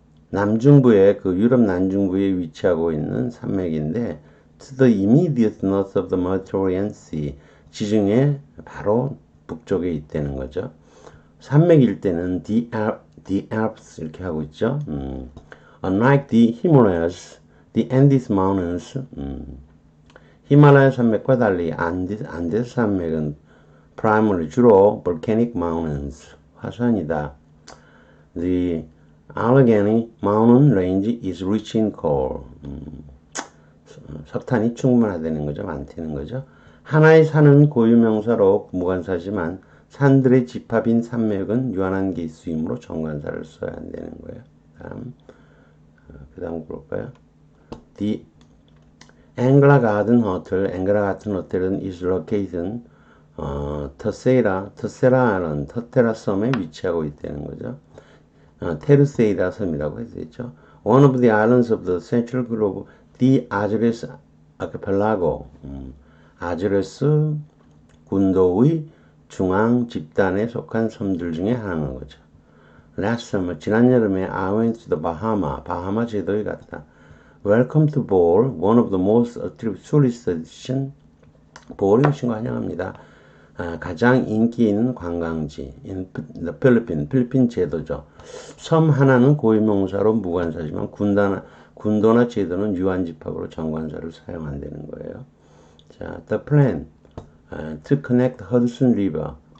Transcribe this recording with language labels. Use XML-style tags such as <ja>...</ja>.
<ko>남중부에 그 유럽 남중부에 위치하고 있는 산맥인데</ko> <en>to the immediate north of the Mediterranean Sea</en> <ko>지중해 바로 북쪽에 있다는 거죠. 산맥일 때는 the Alps 이렇게 하고 있죠.</ko> <en>Unlike the Himalayas, the Andes Mountains,</en> <ko>히말라야 산맥과 달리 안데스 산맥은</ko> <en>primarily</en> <ko>주로</ko> <en>volcanic mountains,</en> <ko>화산이다.</ko> <en>The Allegheny Mountain Range is rich in coal.</en> <ko>석탄이 충분하다는 거죠. 많다는 거죠. 하나의 산은 고유명사로 무관사지만 산들의 집합인 산맥은 유한한 개수이므로 정관사를 써야 한다는 거예요. 그 다음 볼까요? The Angla Garden Hotel, 앵글라 가든 호텔은</ko> <en>is located</en> <ko>터세라는 터테라 섬에 위치하고 있다는 거죠. 테르세이라 섬이라고 해서 있죠.</ko> <en>One of the islands of the central group, the Azores Archipelago,</en> <ko>아즈레스 군도의 중앙 집단에 속한 섬들 중에 하나인 거죠.</ko> <en>Last summer,</en> <ko>지난 여름에</ko> <en>I went to the</en> <ko>바하마 제도에 갔다.</ko> <en>Welcome to Bohol, one of the most attractive tourist destination.</en> <ko>보홀에 오신 거 환영합니다. 가장 인기 있는 관광지, 필리핀 제도죠. 섬 하나는 고유명사로 무관사지만 군도나 제도는 유한집합으로 정관사를 사용한다는 거예요. 자,</ko> <en>the plan to connect Hudson River.</en>